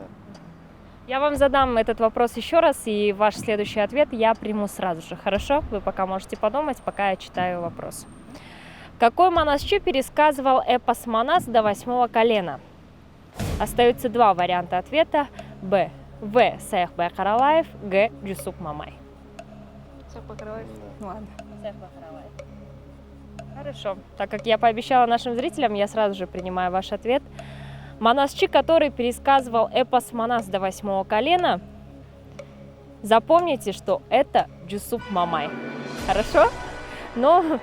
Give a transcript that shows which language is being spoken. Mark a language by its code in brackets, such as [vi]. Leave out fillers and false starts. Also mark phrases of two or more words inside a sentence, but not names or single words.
[ru] Я вам задам этот вопрос еще раз, и ваш следующий ответ я приму сразу же. Хорошо? Вы пока можете подумать, пока я читаю вопрос. Какой монасчи пересказывал эпос «Манас» до 8 колена? Остаются два варианта ответа. Б. В. Саякбай Каралаев. Г. Жусуп Мамай. Саякбай Каралаев. Ну ладно. Хорошо. Так как я пообещала нашим зрителям, я сразу же принимаю ваш ответ. Монасчи, который пересказывал эпос «Манас» до 8 колена, запомните, что это Жусуп Мамай. Хорошо? Но